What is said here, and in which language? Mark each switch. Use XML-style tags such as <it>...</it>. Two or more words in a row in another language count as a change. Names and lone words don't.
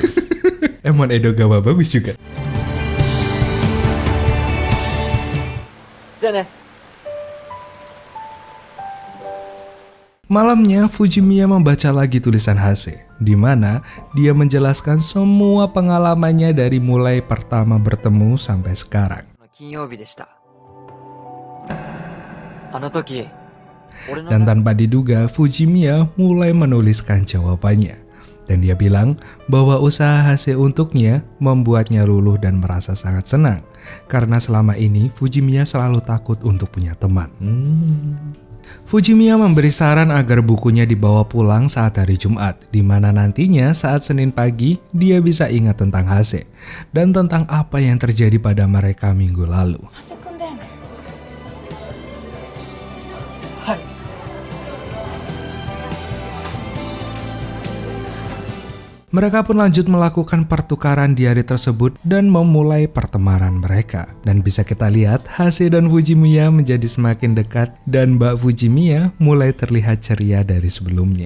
<id>Emon Edogawa bagus juga. Malamnya, Fujimiya membaca lagi tulisan Hase, di mana dia menjelaskan semua pengalamannya dari mulai pertama bertemu sampai sekarang.</id> <ja>金曜日でした。あの時、俺の</ja> <id>Dan tanpa diduga, Fujimiya mulai menuliskan jawabannya. Dan dia bilang bahwa usaha Hase untuknya membuatnya luluh dan merasa sangat senang. Karena selama ini Fujimiya selalu takut untuk punya teman. Fujimiya memberi saran agar bukunya dibawa pulang saat hari Jumat, di mana nantinya saat Senin pagi dia bisa ingat tentang Hase dan tentang apa yang terjadi pada mereka minggu lalu.</id> <ja>ハセ君だよね。はい。</ja> <id>Mereka pun lanjut melakukan pertukaran diari tersebut dan memulai pertemanan mereka. Dan bisa kita lihat, Hase dan Fujimiya menjadi semakin dekat dan Mbak Fujimiya mulai terlihat ceria dari sebelumnya.</id>